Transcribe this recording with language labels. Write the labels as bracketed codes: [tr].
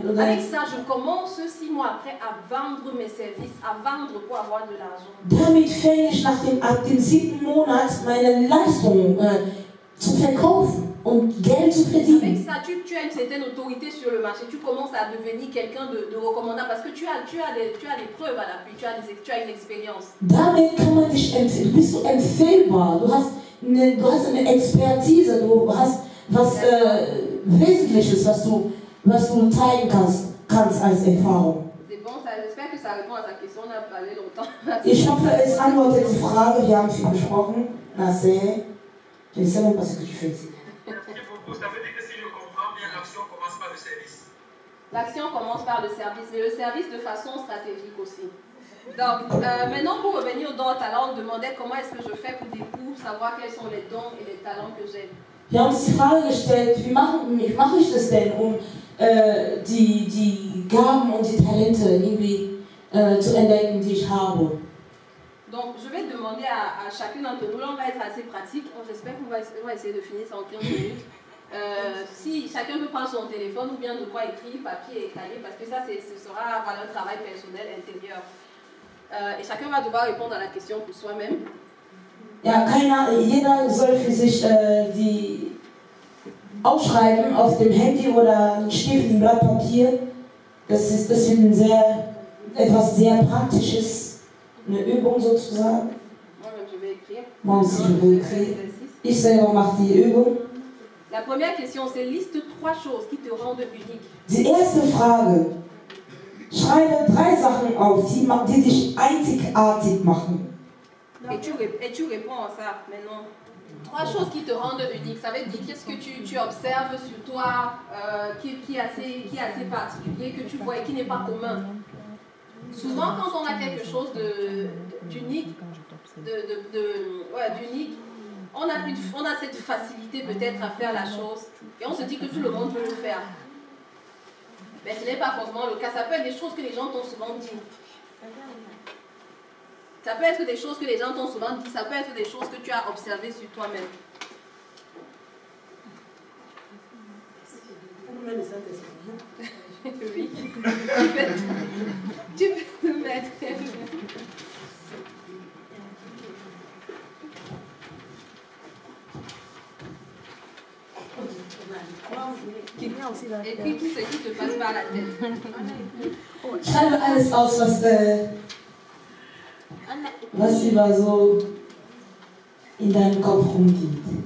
[fr] avec ça, je commence 6 mois après à vendre mes services, à vendre pour avoir de l'argent. [de] Damit fange ich ab dem 7. Monat meine Leistung zu verkaufen und Geld zu verdienen. [fr] Avec ça, tu as une certaine autorité sur le marché. Tu commences à devenir quelqu'un de recommandable parce que tu as des preuves à l'appui, tu as une expérience. [de] Damit kann man dich bist du empfehlbar. Du hast eine Expertise, du hast was Wesentliches, was du zeigen kannst als Erfahrung. [fr] C'est bon, j'espère que ça répond à ta question. On a parlé longtemps. [de] Ich hoffe, es antwortet die Frage. Wir haben viel besprochen. [fr] Nasser, je ne sais même pas ce que tu fais ici. Ça veut dire que si je comprends bien, l'action commence par le service. L'action commence par le service, mais le service de façon stratégique aussi. Donc, maintenant pour revenir aux dons et talents, on demandait comment est-ce que je fais pour savoir quels sont les dons et les talents que j'ai. [de] Wir haben uns die Frage gestellt, wie mache ich das denn, um die Gaben und die Talente irgendwie zu entdecken, die ich habe. [fr] Donc, je vais demander à chacune d'entre nous, là on va être assez pratique, j'espère qu'on va essayer de finir ça en 15 minutes. Si chacun peut prendre son téléphone ou bien de quoi écrire, papier et cahier, parce que ça ce sera un travail personnel intérieur. Et chacun va devoir répondre à la question pour soi-même. [de] Ja, jeder soll für sich die aufschreiben auf dem Handy oder ein Stift, ein Blatt Papier. Das ist etwas sehr Praktisches, eine Übung sozusagen. [fr] Moi-même, je vais écrire. Moi aussi, je vais écrire. [de] Ich selber mache die Übung. [fr] La première question, c'est liste 3 choses qui te rendent unique. [de] Die erste Frage. Schreibe 3 Sachen auf, die dich einzigartig machen. [fr] Et tu réponds à ça maintenant. 3 choses qui te rendent unique. Ça veut dire qu'est-ce que tu observes sur toi qui est assez particulier, que tu vois et qui n'est pas commun. Souvent, quand on a quelque chose d'unique, d'unique, on a cette facilité peut-être à faire la chose et on se dit que tout le monde peut le faire. Mais ce n'est pas forcément le cas. Ça peut être des choses que les gens t'ont souvent dit. Ça peut être des choses que les gens t'ont souvent dit. Ça peut être des choses que tu as observées sur toi-même. Oui. Tu peux le mettre. Et puis tout ce qui te passe par la tête. [de] Schreibe alles aus, was über so in deinem Kopf rumgeht.